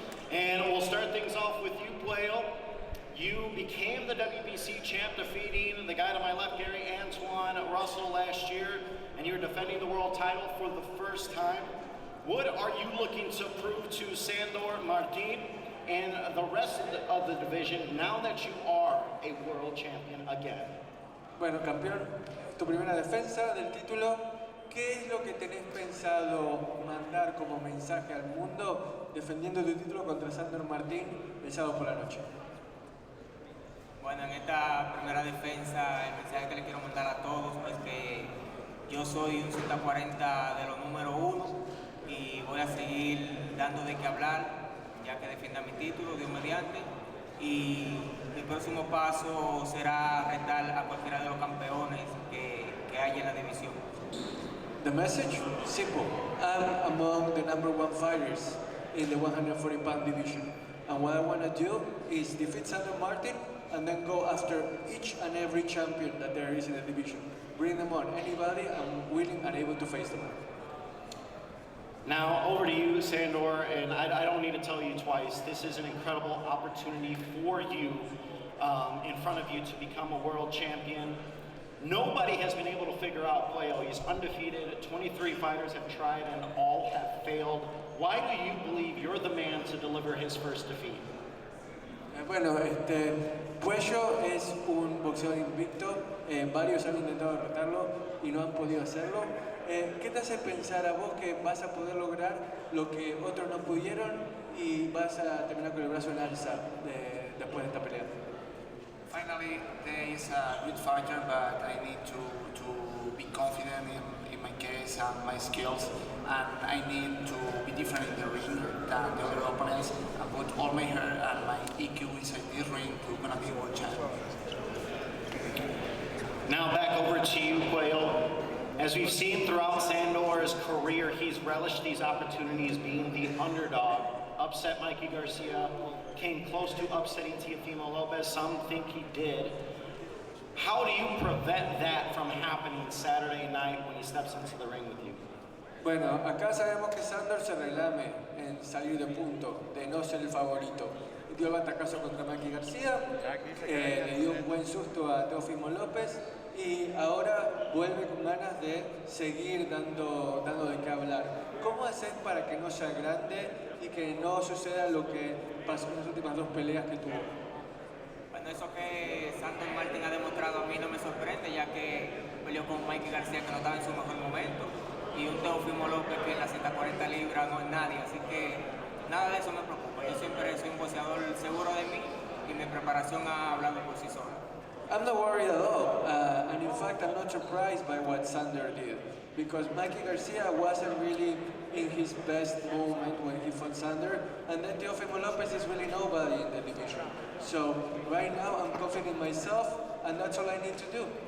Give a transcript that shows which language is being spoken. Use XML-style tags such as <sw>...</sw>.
<en>And we'll start things off with you, Puello. You became the WBC champ, defeating the guy to my left, Gary Antoine Russell, last year, and you're defending the world title for the first time. What are you looking to prove to Sandor Martin and the rest of the division now that you are a world champion again?</en> <es>Bueno, campeón, tu primera defensa del título, ¿qué es lo que tenés pensado mandar como mensaje al mundo defendiendo tu título contra Sandor Martin el sábado por la noche? Bueno, en esta primera defensa, el mensaje que le quiero mandar a todos es que yo soy un 140 de los número 1 y voy a seguir dando de qué hablar, ya que defienda mi título, Dios mediante. Y el próximo paso será retar a cualquiera de los campeones que haya en la división.</es> <en>The message? Simple. I'm among the #1 fighters in the 140-pound division. And what I want to do is defeat Sandor Martin and then go after each and every champion that there is in the division. Bring them on. Anybody, I'm willing and able to face them. Now, over to you, Sandor, and I don't need to tell you twice, this is an incredible opportunity for you in front of you to become a world champion. Nobody has been able to figure out Puello. He's undefeated, 23 fighters have tried and all have failed. Why do you believe you're the man to deliver his first defeat?</en> <es>Bueno, Puello es un boxeador invicto, varios han intentado derrotarlo y no han podido hacerlo. ¿Qué te hace pensar a vos que vas a poder lograr lo que otros no pudieron y vas a terminar con el brazo en alza después de esta pelea?</es> <en>Finally, there is a good fighter, but I need to be confident in my case and my skills, and I need to be different in the ring than the other opponents and put all my heart and my EQ inside this ring to gonna be world champion. Now back over to you, Puello. As we've seen throughout Sandor's career, he's relished these opportunities being the underdog. Upset Mikey Garcia, came close to upsetting Teofimo Lopez. Some think he did. How do you prevent that from happening Saturday night when he steps into the ring with you?</en> <es>Bueno, acá sabemos que Sandor se relame en salir de punto, de no ser el favorito. Dio el batacazo contra Mikey García, le dio un buen susto a Teofimo López y ahora vuelve con ganas de seguir dando de qué hablar. ¿Cómo haces para que no sea grande y que no suceda lo que pasó en las últimas 2 peleas que tuvo? Bueno, eso que Sandor Martin ha demostrado a mí no me sorprende, ya que peleó con Mikey García que no estaba en su mejor momento y un Teofimo López que en las 140 libras no es nadie, así que nada de eso me preocupa. Yo siempre soy un boxeador seguro de mí y mi preparación ha hablado por sí sola.</es> <en>I'm not worried at all, and in fact, I'm not surprised by what Sander did, because Mikey Garcia wasn't really in his best moment when he fought Sander, and then Teofimo Lopez is really nobody in the division. So right now, I'm confident in myself, and that's all I need to do.</en>